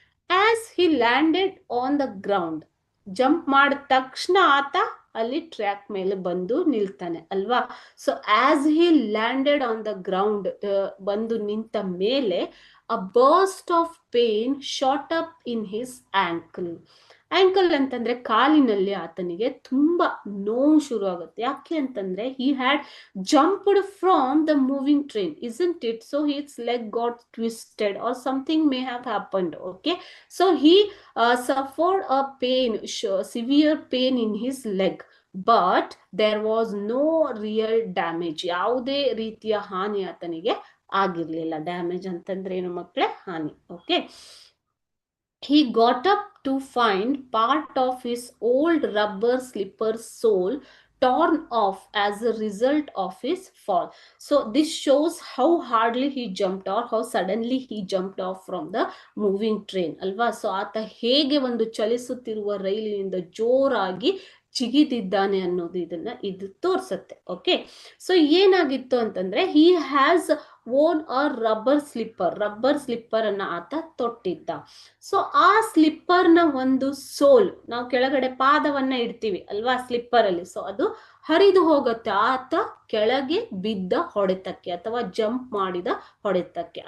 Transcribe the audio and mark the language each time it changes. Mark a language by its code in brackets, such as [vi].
[en] as he landed on the ground, [kn] jump ಮಾಡಿದ ತಕ್ಷಣ ಆತ ಅಲ್ಲಿ ಟ್ರ್ಯಾಕ್ ಮೇಲೆ ಬಂದು ನಿಲ್ತಾನೆ ಅಲ್ವಾ. [en] so as he landed on the ground, [kn] ಬಂದು ನಿಂತ ಮೇಲೆ [en] A burst of pain shot up in his ankle. [kn] Ankle ಅಂತಂದ್ರೆ ಕಾಲಿನಲ್ಲಿ ಆತನಿಗೆ ತುಂಬಾ ನೋವು ಶುರು ಆಗುತ್ತೆ. ಯಾಕೆ ಅಂತಂದ್ರೆ [en] he had jumped from the moving train, isn't it? So his leg got twisted or something may have happened. Okay, so he suffered a pain, severe pain in his leg, but there was no real damage. [kn] ಯಾವುದೇ ರೀತಿಯ ಹಾನಿ ಆತನಿಗೆ ಆಗಿರ್ಲಿಲ್ಲ. Damage ಅಂತಂದ್ರೆ ಏನು ಮಕ್ಕಳೇ? ಹಾನಿ. [en] Okay, he got up to find part of his old rubber slipper sole torn off as a result of his fall. So this shows how hardly he jumped or how suddenly he jumped off from the moving train [kn] ಅಲ್ವಾ. So ಆತ ಹೇಗೆ ಒಂದು ಚಲಿಸುತ್ತಿರುವ ರೈಲಿನಿಂದ ಜೋರಾಗಿ ಜಿಗಿದಿದ್ದಾನೆ ಅನ್ನೋದು ಇದು ತೋರ್ಸತ್ತೆ. Okay, so ಏನಾಗಿತ್ತು ಅಂತಂದ್ರೆ [en] he has worn a rubber slipper [kn] ಅನ್ನ ಆತ ತೊಟ್ಟಿದ್ದ. ಸೊ ಆ ಸ್ಲಿಪ್ಪರ್ ನ ಒಂದು ಸೋಲ್, ನಾವು ಕೆಳಗಡೆ ಪಾದವನ್ನ ಇಡ್ತೀವಿ ಅಲ್ವಾ ಸ್ಲಿಪ್ಪರ್ ಅಲ್ಲಿ, ಸೊ ಅದು ಹರಿದು ಹೋಗುತ್ತೆ ಆತ ಕೆಳಗೆ ಬಿದ್ದ ಹೊಡೆತಕ್ಕೆ ಅಥವಾ ಜಂಪ್ ಮಾಡಿದ ಹೊಡೆತಕ್ಕೆ.